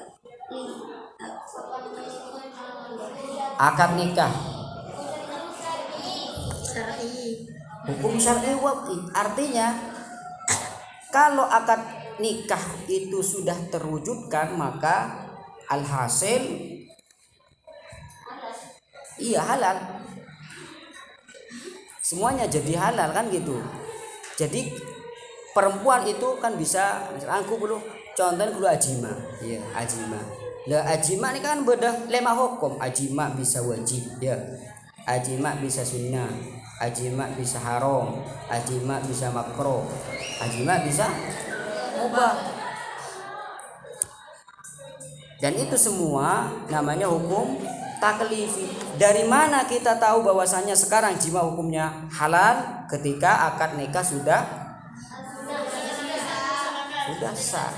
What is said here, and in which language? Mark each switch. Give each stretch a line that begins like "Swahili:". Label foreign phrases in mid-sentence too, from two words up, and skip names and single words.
Indonesian: Akad nikah hukum syar'i wad'i, artinya kalau akad nikah itu sudah terwujudkan maka alhasil iya halal, semuanya jadi halal kan gitu. Jadi perempuan itu kan bisa, aku dulu contohnya dulu ajima, ya ajima. Lah ajima ini kan beda lema hukum. Ajima bisa wajib, ya. Ajima bisa sunnah, ajima bisa haram, ajima bisa makruh, ajima bisa mubah. Dan itu semua namanya hukum taklifi. Dari mana kita tahu bahwasanya sekarang jima hukumnya halal? Ketika akad nikah sudah sah.